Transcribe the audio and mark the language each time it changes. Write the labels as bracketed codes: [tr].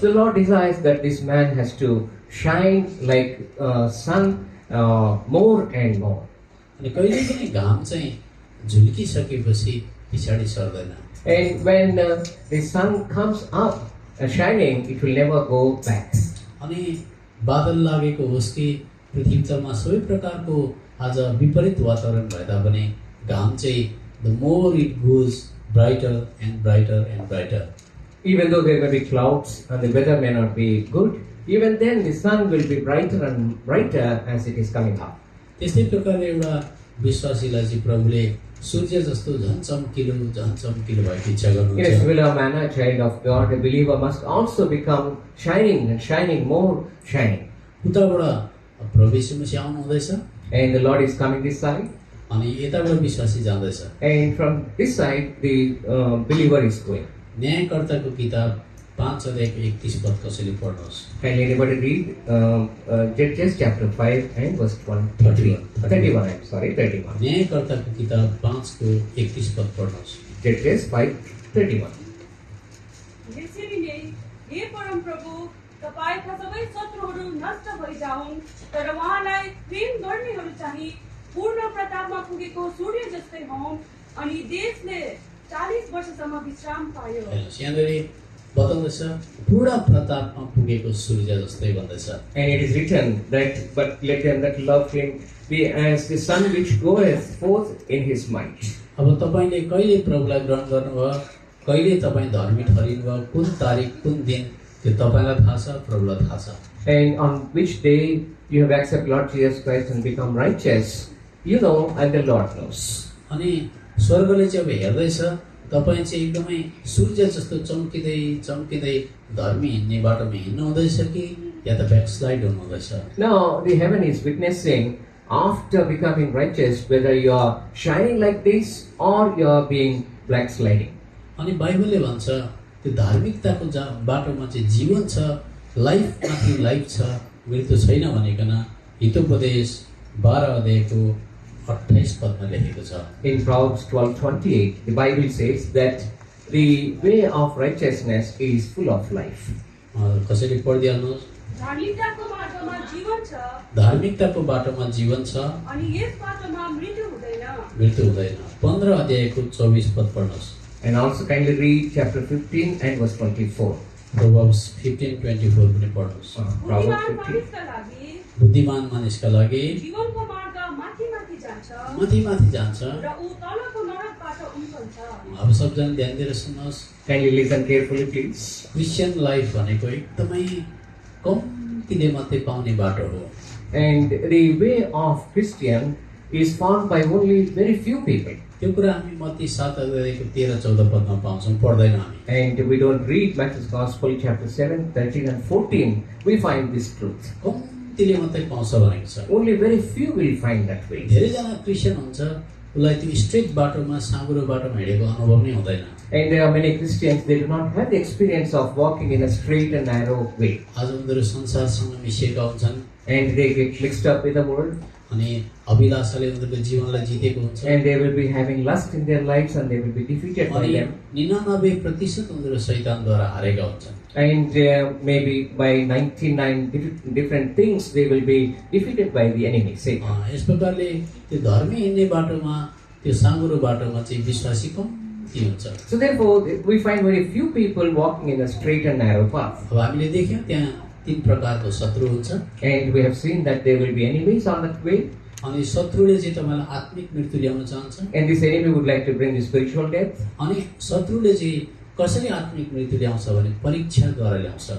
[en] the Lord desires that this man has to shine like sun more and more. [ne] अनि कहिले पनि घाम चाहिँ झुल्किसकेपछि पछाडि सर्दैन [en] And when the sun comes up shining, it will never go back. [ne] अनि बादल लागेको होस् कि पृथ्वीतलमा सबै प्रकारको आज विपरीत वातावरण भए तापनि घाम चाहिँ [en] The more it goes brighter and brighter Even though there may be clouds and the weather may not be good, even then the sun will be brighter and brighter as it is coming up. [ne] त्यस्तै प्रकारले एउटा विश्वासीलाई चाहिँ प्रभुले सूर्य जस्तो झन् चम्किलो भएको इच्छा [en] In a [ne] गर्नुहुन्छ [en] similar manner, child of God, a believer must also become shining and shining more shining. [ne] उताबाट प्रभु यीशु मसीह आउनु हुँदैछ [en] And the Lord is coming this side, [ne] अनि यताबाट विश्वासी जाँदैछ [en] and from this side the believer is going. [ne] न्यायकर्ताको किताब 5 अध्यायको 31 पद कसैले पढ्नुहोस् [en] Can anybody read Judges chapter 5 and verse 31? 31, I'm sorry, 31. [ne] न्यायकर्ताको किताब 5 को 31 पद पढ्नुहोस् [en] Judges 5:31. [ne] यसरी नै हे परम प्रभु तपाईका सबै शत्रुहरू नष्ट भइजाउन् तर उहाँलाई प्रेम गर्नेहरू चाहिँ पूर्ण प्रतापमा पुगेको सूर्य जस्तै हुन् अनि देशले 40 वर्षसम्म विश्राम पायो हेर्नुहोस् यहाँनिर बताउँदैछ पूर्ण प्रतापमा पुगेको सूर्य जस्तै भन्दैछ [en] And it is written that, but let them that love him be as the sun which goeth forth in his might. [ne] अब तपाईँले कहिले प्रभुलाई ग्रहण गर्नुभयो कहिले तपाईँ धर्मी ठहरिनुभयो कुन तारिक कुन दिन त्यो तपाईँलाई थाहा छ प्रभुलाई थाहा छ [en] And on which day you have accepted Lord Jesus Christ and become righteous, you know, and the Lord knows. [ne] अनि स्वर्गले चाहिँ अब हेर्दैछ तपाईँ चाहिँ एकदमै सूर्य जस्तो चम्किँदै धर्मी हिँड्ने बाटोमा हिँड्नु हुँदैछ कि या त ब्याकस्लाइड हुनु हुँदैछ [en] Now the heaven is witnessing after becoming righteous whether you are shining like this or you are being backsliding. [ne] अनि बाइबलले भन्छ त्यो धार्मिकताको बाटोमा चाहिँ जीवन छ लाइफ माथि लाइफ छ मृत्यु छैन भनिकन हितोपदेश 12 अध्यायको 28 पदमा लेखेको छ [en] In Proverbs 12:28, the Bible says that the way of righteousness is full of life. [ne] कसैले पढिदिहाल्नुहोस् धार्मिकताको बाटोमा जीवन छ धार्मिकताको बाटोमा जीवन छ अनि यस बाटोमा मृत्यु हुँदैन 15 अध्यायको 24 पद पढ्नुहोस् [en] And also kindly read chapter 15 and verse 24. [ne] Proverbs 15:24 पनि पढ्नुहोस् [en] Proverbs [ne] बुद्धिमान [en] 15. [ne] मानिसका लागि बुद्धिमान मानिसका लागि जीवनको मार्ग माथि माथि जान्छ माथि जान्छ र ऊ तलको नरकबाट उम्कन्छ अब सबजना ध्यान दिएर सुन्नुहोस् [en] Kindly listen carefully, please. [ne] Christian life भनेको एकदमै कम्तीले मात्रै पाउने बाटो हो [en] And the way of Christian is found by only very few people. [ne] त्यो कुरा हामी मत्ती 7 अध्यायको 13-14 पदमा पाउँछौँ, पढ्दैन हामी। [en] And we don't read Matthew's Gospel chapter 7, 13 and 14. We find this truth. [ne] कम्तीले मात्रै पाउँछ भनेको छ। [en] Only very few will find that way. [ne] धेरैजना क्रिस्चियन हुन्छ, उसलाई त्यो स्ट्रेट बाटोमा साँघुरो बाटोमा हिँडेको अनुभव नै हुँदैन। [en] And there are many Christians, they do not have the experience of walking in a straight and narrow way. [ne] आज उनीहरू संसारसँग मिसिएका हुन्छन् [en] And they get mixed up with the world. [ne] अनि अभिलाषाले उनीहरूको जीवनलाई जितेको हुन्छ। [en] And they will be having lust in their lives and they will be defeated by [ne] अनि [en] them. [ne] 99% उनीहरू शैतानद्वारा हारेका हुन्छन्। [en] And maybe by 99 different things they will be defeated by the enemy, Satan. [ne] यस प्रकारले त्यो धर्मी हिँड्ने बाटोमा, त्यो साँघुरो बाटोमा चाहिँ विश्वासी कम्ती हुन्छ। [en] So therefore, we find very few people walking in a straight and narrow path. [ne] अब हामीले देख्यौँ त्यहाँ 3 प्रकारको शत्रु हुन्छ। [en] And we have seen that there will be enemies on that way. [ne] अनि शत्रुले चाहिँ तपाईँलाई आत्मिक मृत्यु ल्याउन चाहन्छ। [en] And this enemy would like to bring the spiritual death. [ne] अनि शत्रुले चाहिँ कसरी आत्मिक मृत्यु ल्याउँछ भने परीक्षाद्वारा ल्याउँछ।